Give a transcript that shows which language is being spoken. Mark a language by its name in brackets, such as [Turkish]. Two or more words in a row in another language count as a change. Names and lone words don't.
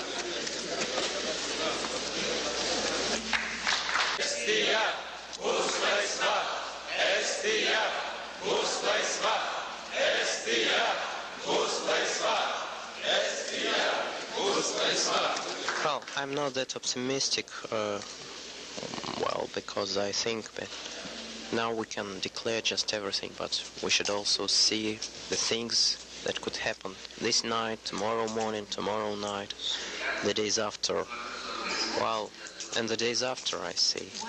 [Lithuanian] Estija bus laisva, Estija bus laisva, Estija bus laisva, Estija bus laisva. [English] Well, I'm not that optimistic, well, because I think that now we can declare just everything, but we should also see the things that could happen this night, tomorrow morning, tomorrow night, the days after, well, and the days after, I see.